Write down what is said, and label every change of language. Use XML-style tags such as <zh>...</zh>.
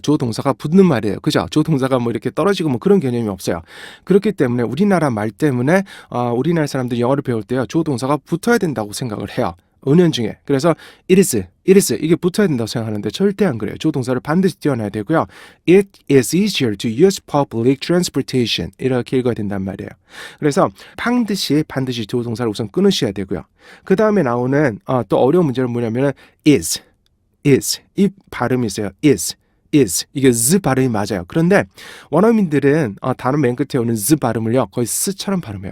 <ko>주어 동사가 붙는 말이에요. 그죠? 주어 동사가 뭐 이렇게 떨어지고 뭐 그런 개념이 없어요. 그렇기 때문에 우리나라 말 때문에 우리나라 사람들이 영어를 배울 때요. 주어 동사가 붙어야 된다고 생각을 해요. 은연중에. 그래서</ko> <en>it is</en> <ko>이게 붙어야 된다고 생각하는데 절대 안 그래요. 주어 동사를 반드시 띄워놔야 되고요.</ko> <en>It is easier to use public transportation</en> <ko>이렇게 읽어야 된단 말이에요. 그래서 반드시 주어 동사를 우선 끊으셔야 되고요. 그 다음에 나오는 또 어려운 문제는 뭐냐면은 is 이 발음이 있어요. is 이게 z 발음이 맞아요. 그런데 원어민들은 단어 맨 끝에 오는 z 발음을요 거의 s처럼 발음해요.</ko>